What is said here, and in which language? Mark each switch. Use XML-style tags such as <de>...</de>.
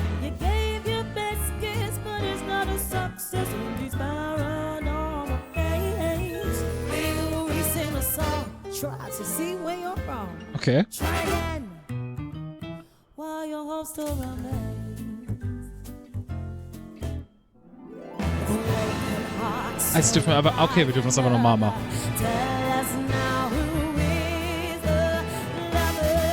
<en>You gave your best guess, but it's not a success in these paranormal days. We'll re-sing a song, try to see where you're wrong. Okay. Try again while your hope still remains. The broken hearts.</en> <de>Jetzt dürfen wir aber, okay, wir dürfen das aber nochmal machen.</de> <en>Tell us now who is the lover.</en>